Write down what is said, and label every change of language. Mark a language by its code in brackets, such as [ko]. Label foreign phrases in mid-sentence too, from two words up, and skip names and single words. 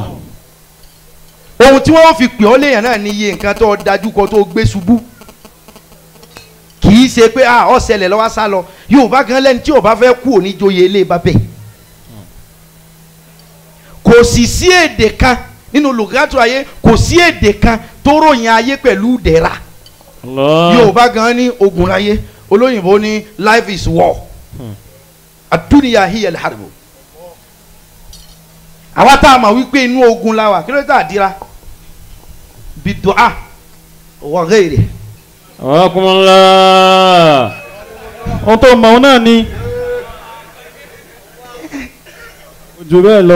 [yo] Ohun tí wọ́n fi pè ọ́ léèyàn náà ní iye nǹkan tó dájú kọ́ tó gbé ṣubú kì í ṣe pé ó ṣẹlẹ̀ lọ́wọ́ sá lọ Yorùbá gan lẹ́ni tí ò bá fẹ́ kú òní joyè ilé bàbẹ̀ kò sì sí èdè kan nínú lùgátù ayé kò sí èdè kan tó ròyìn ayé pẹ̀lú dẹ̀ra Yorùbá gan ní ogun ayé olóyìnbó ní [en] life is war [ar] الدنيا هي الحرب [yo] àwa tá a mọ̀ wípé inú ogun la wà kí ló dé tá a dira bidu'a wa ghayri. ọkùnrinlá ohun tó mọ̀ ọ́n náà ni ojú bẹ́ẹ̀ lọ.